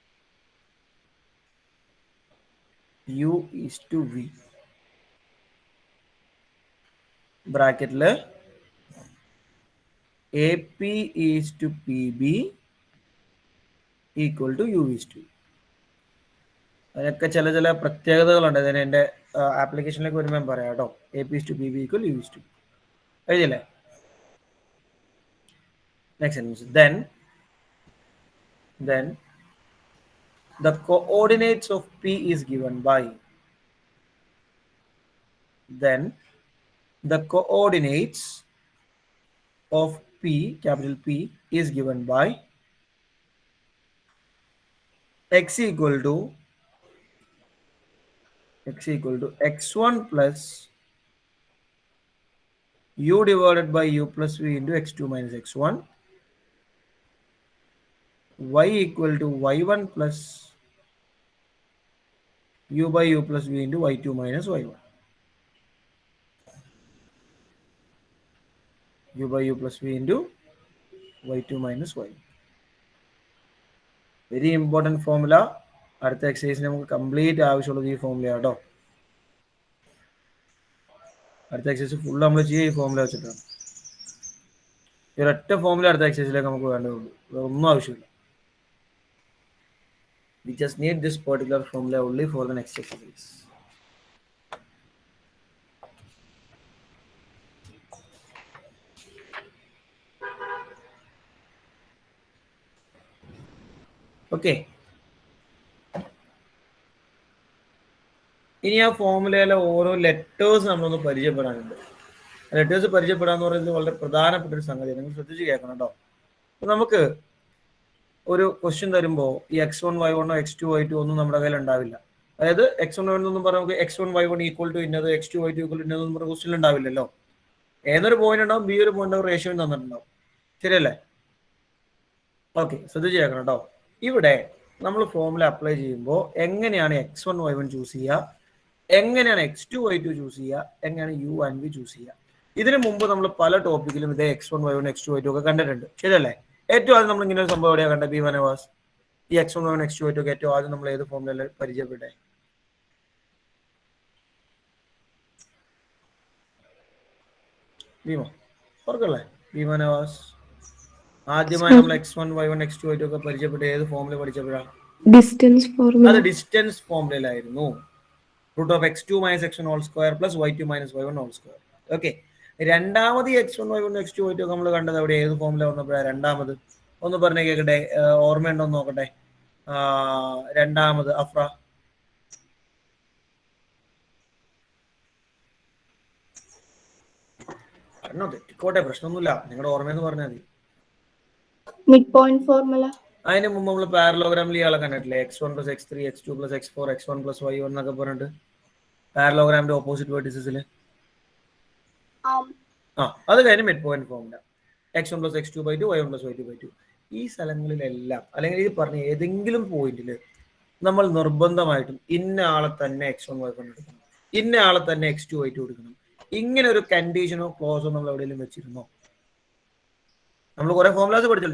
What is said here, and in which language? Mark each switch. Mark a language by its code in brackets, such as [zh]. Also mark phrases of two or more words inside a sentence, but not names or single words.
[en] u:v. ബ്രാക്കറ്റിൽ AP is to PB equal to U is to. [ml] അതിനൊക്കെ ചില പ്രത്യേകതകളുണ്ട്. അതിന് എൻ്റെ ആപ്ലിക്കേഷനിലേക്ക് വരുമ്പോൾ ഞാൻ പറയാം കേട്ടോ. [en] AP is to PB ഈക്വൽ U is to. [ml] എഴുതിയല്ലേ? [en] next sentence. Then the coordinates of P is given by. Then the coordinates of P, capital P, is given by x equal to x1 plus u divided by u plus v into x2 minus x1, y equal to y1 plus u by u plus v into y2 minus y1. u by u plus v into y2 minus y1. very important formula. [ml] അടുത്ത എക്സസൈസിന് നമുക്ക് കംപ്ലീറ്റ് ആവശ്യമുള്ളത് ഈ ഫോർമുല കേട്ടോ. അടുത്ത എക്സസൈസ് ഫുൾ നമ്മൾ ചെയ്യുക ഈ ഫോർമുല വെച്ചിട്ടാണ്. ഈ ഒരൊറ്റ ഫോർമുല അടുത്ത എക്സസൈസിലേക്ക് നമുക്ക് വേണ്ടതുള്ളൂ. ഒന്നും ആവശ്യമില്ല. [en] We just need this particular formula only for the next exercise. Okay. [ml] ഇനി ആ ഫോർമുലയിലെ ഓരോ ലെറ്റേഴ്സ് നമ്മളൊന്ന് പരിചയപ്പെടാനുണ്ട്. ലെറ്റേഴ്സ് പരിചയപ്പെടാന്ന് പറയുന്നത് വളരെ പ്രധാനപ്പെട്ട ഒരു സംഗതിയാണ്. നിങ്ങൾ ശ്രദ്ധിച്ച് കേൾക്കണം കേട്ടോ. അപ്പൊ നമുക്ക് ഒരു ക്വസ്റ്റ്യൻ തരുമ്പോൾ ഈ x1 y1 x2 y2 ഒന്നും നമ്മുടെ കയ്യിൽ ഉണ്ടാവില്ല. അതായത് x1 y1 എന്നും പറഞ്ഞാൽ നമുക്ക് x1 y1 [en] equal to [ml] ഇന്നത് x2 y2 [en] equal to [ml] ഇന്നതെന്ന് പറഞ്ഞ ക്വസ്റ്റ്യൻ ഉണ്ടാവില്ലല്ലോ. ഏതൊരു പോയിന്റ് ഉണ്ടാവും, ബി ഒരു പോയിന്റ് റേഷ്യോ തന്നിട്ടുണ്ടാവും. ശരിയല്ലേ? ഓക്കെ, ശ്രദ്ധിച്ച് കേൾക്കണം കേട്ടോ. ഇവിടെ നമ്മൾ ഫോർമുല അപ്ലൈ ചെയ്യുമ്പോൾ എങ്ങനെയാണ് x1 y1 ചൂസ് ചെയ്യുക, എങ്ങനെയാണ് x2 y2 ചൂസ് ചെയ്യുക, എങ്ങനെയാണ് [en] u and v [ml] ചൂസ് ചെയ്യുക. ഇതിനു മുമ്പ് നമ്മൾ പല ടോപ്പിക്കിലും ഇതേ x1 y1 x2 y2 ഒക്കെ കണ്ടിട്ടുണ്ട്. ശരിയല്ലേ? ഏറ്റവും ആദ്യം നമ്മൾ ഇങ്ങനെ ഒരു സംഭവം എവിടെയാണ് കണ്ടത്? B1 was ഈ x1 y1 x2 y2 ഒക്കെ ഏറ്റവും ആദ്യം നമ്മൾ ഏത് ഫോർമുല പരിചയപ്പെട്ടെ? ഭീമ ഓർക്കല്ലേ? B1 was ആദ്യമായി നമ്മൾ x1 y1 x2 y2 ഒക്കെ പരിചയപ്പെട്ട ഏത് ഫോർമുല പഠിച്ചപ്പോഴാണ്? [en] distance formula. [ml] അത് ഡിസ്റ്റൻസ് ഫോർമുലയിലായിരുന്നു. [en] root of x2 minus x1 whole square plus y2 minus y1 whole square. [ml] ഓക്കെ, രണ്ടാമത് x1 y1 x2 y2 ഒക്കെ നമ്മൾ കണ്ടത് അവിടെ ഏത് ഫോർമുല വന്നപ്പോഴാണ്? രണ്ടാമത് ഒന്ന് പറഞ്ഞേ കേൾക്കട്ടെ, ഓർമ്മയുണ്ടോ എന്ന് നോക്കട്ടെ. രണ്ടാമത് അഫ്ര പറഞ്ഞോ, തെറ്റിക്കോട്ടെ, പ്രശ്നമൊന്നുമില്ല. നിങ്ങളുടെ ഓർമ്മയെന്ന് പറഞ്ഞാൽ മതി. [en] mid point formula. [ml] അതിന് മുമ്പ് നമ്മൾ പാരലോഗ്രാമിൽ ഇയാളെ കണ്ടിട്ടില്ലേ? [en] x1 plus x3 x2 plus x4 x1 plus y1 [ml] എന്നൊക്കെ പറഞ്ഞിട്ട് പാരലോഗ്രാമിന്റെ ഓപ്പോസിറ്റ് വെർട്ടിസസിൽ. അത് കഴിഞ്ഞ് [en] mid point formula x1 plus x2 by 2 y1 plus y2 by 2. [ml] ഈ സ്ഥലങ്ങളിലെല്ലാം അല്ലെങ്കിൽ ഈ പറഞ്ഞ ഏതെങ്കിലും പോയിന്റിൽ നമ്മൾ നിർബന്ധമായിട്ടും ഇന്ന ആളെ തന്നെ x1 y1 എടുക്കണം, ഇന്ന ആളെ തന്നെ x2 y2 എടുക്കണം. ഇങ്ങനെ ഒരു കണ്ടീഷനോ ക്ലോസോ നമ്മൾ എവിടെയെങ്കിലും വെച്ചിരുന്നോ? നമ്മൾ കുറെ ഫോർമുലാസ് പഠിച്ചു.